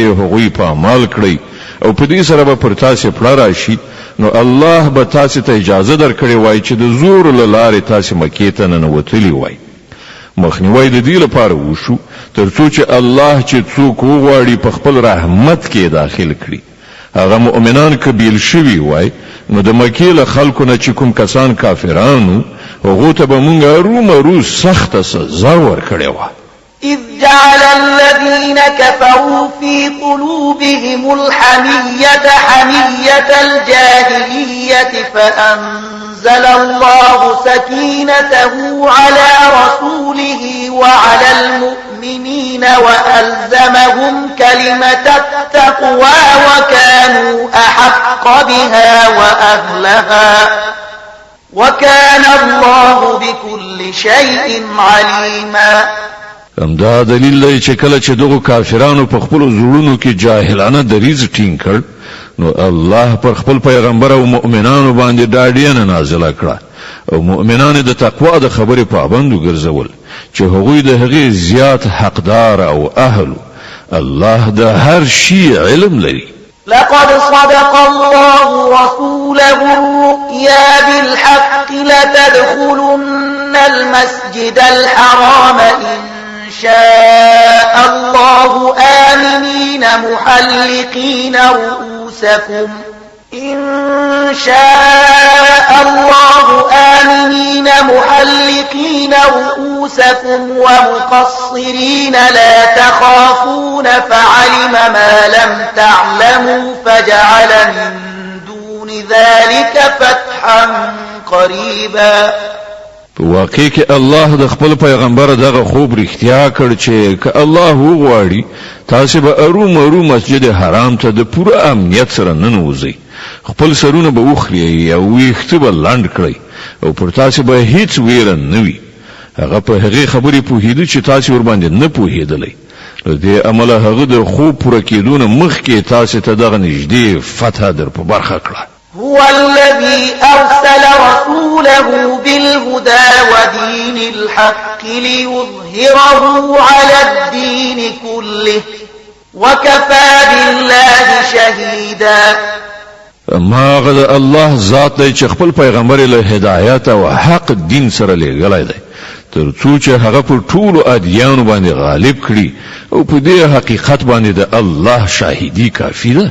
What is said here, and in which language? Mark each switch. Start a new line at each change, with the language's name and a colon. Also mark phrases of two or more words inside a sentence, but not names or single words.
Pashto: هغوی په عمل کړی او په دې سره به پر تاسو پړه راشي نو الله به تاسو ته اجازه درکړي وای چې د زور له لارې تاسو مکې ته ننوتلی وای مخنیوي د دې لپاره وشو ترڅو چې الله چې څوک وغواړي په خپل رحمت کې داخل کړي هغه مؤمنان کبیل شوی وای نو د مکې له خلکو نه چې کوم کسان کافرانو هغه ته به مونږ رومرو سخت سزا ورکړې و
Arabic: إذ جعل الذين كفروا في قلوبهم الحمية حمية الجاهلية فأنزل الله سكينته على رسوله وعلى المؤمنين وألزمهم كلمة التقوى وكانوا أحق بها وأهلها وكان الله بكل شيء عليما
Pashto: دا دلیل دی چې کله چې دغه کافرانو په خپل زړونو کې جاهلانه دریز ټینګ کړ نو الله پر خپل پیغمبر او مؤمنانو باندې ډاډینه نازله کړه او مؤمنان د تقوا د خبرې پابند وګرځول چې هغوی د هغې زیات حقدار او اهل الله د هر شی علم لري
Arabic: لقد صدق الله رسوله الرؤيا بالحق لتدخلن المسجد الحرام إن شاء الله آمنين محلقين رؤوسكم إن شاء الله آمنين محلقين رؤوسكم ومقصرين لا تخافون فعلم ما لم تعلموا فجعل من دون ذلك فتحا قريبا
Pashto: واقعي کې الله د خپل پیغمبر دغه خوب رښتیا کړ چې که الله وغواړي تاسو به ارومرو مسجد حرام ته د پوره امنیت سره ننوځئ خپل سرونه به وخري او ویښته به لاند کړئ او پر تاسو به هیڅ ویره نه وي هغه په هغه خبرې پوهیده چې تاسو ور باندې نه پوهیدلې دې عمله هغه د خوب پوره کېدون مخکې تاسو ته دغه نږدې فتح در په برخه کړه.
Arabic: هو الذي أرسل رسوله بالهدى ودين الحق ليظهره على الدين كله وكفى بالله شهيدا.
Pashto: ما غد الله ذات دی چې خپل پیغمبر له هدایت او حق دین سره لېږلی دی تر څو چې هغه په ټولو ادیانو باندې غالب کړي او په دې حقیقت باندې د الله شاهدی کافی ده.